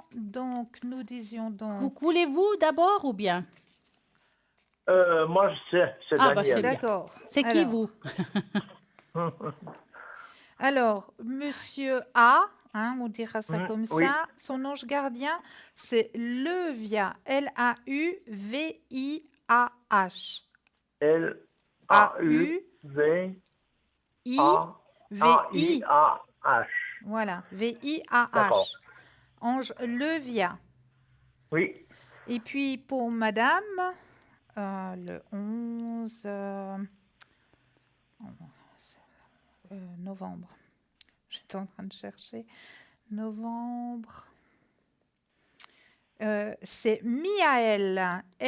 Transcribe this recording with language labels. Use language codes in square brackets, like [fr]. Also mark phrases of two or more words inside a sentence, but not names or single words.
[fr] Donc, nous disions donc... Voulez-vous d'abord ou bien? Moi, je sais, c'est Ah, bah, c'est Daniel. bien. D'accord. C'est qui Alors- vous? Alors, Monsieur A, hein, on dira ça comme oui. ça, son ange gardien, c'est Levia, L-A-U-V-I-A-H. L-A-U-V-A-A-I-A-H. Voilà, D'accord. V-I-A-H. Ange Levia. Oui, Et puis pour Madame, le 11 novembre. J'étais en train de chercher. Novembre. C'est Miaël.